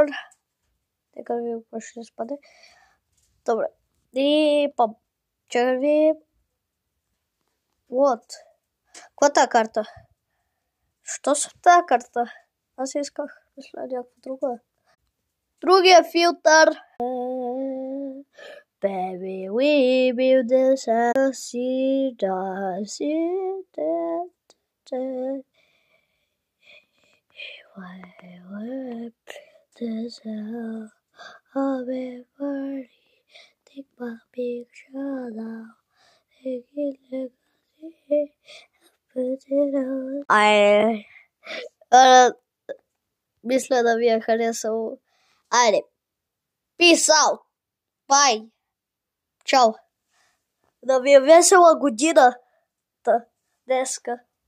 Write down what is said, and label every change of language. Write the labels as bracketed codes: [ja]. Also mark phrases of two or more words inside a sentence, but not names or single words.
[bg] Нека да видим какво ще спаде. Добре. И пам. Чакай да видим. Вот. Каква е тази карта? Що са тази карта? Аз исках. Мисля някаква друга. Другия филтър. [en] Baby, we build this house, this house, everybody take my picture now, take it legacy, put it on. [bg] Мисля да ви е харесало. Айде. [en] Peace out. Bye. [bg] Чао. Да ви е весела година днеска.